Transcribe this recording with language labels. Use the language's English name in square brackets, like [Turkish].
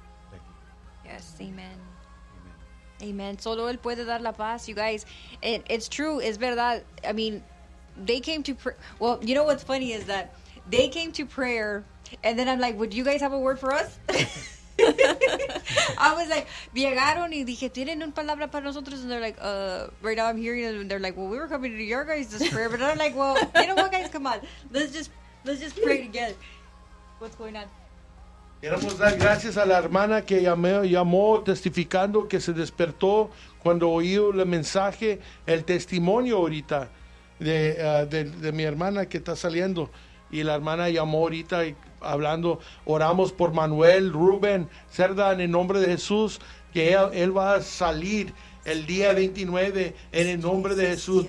[English] Thank you. Yes, amen. Amen. [Spanish] Solo Él puede dar la paz, [English] you guys. It's true. [Spanish] Es verdad. [English] I mean, they came to prayer. Well, you know what's funny is that they came to prayer, and then I'm like, would you guys have a word for us? I was like, [Spanish] llegaron y dije, ¿tienen una palabra para nosotros? [English] And they're like, right now I'm hearing them, and they're like, well, we were coming to your guys' this prayer. But I'm like, well, you know what, guys? Come on. Let's just pray together. What's going on? [Spanish] Queremos dar gracias a la hermana que llamó testificando que se despertó cuando oyó el mensaje, el testimonio ahorita de mi hermana que está saliendo. Y la hermana llamó ahorita y hablando, oramos por Manuel, Rubén, Cerda, en el nombre de Jesús, que él va a salir el día 29 en el nombre de Jesús.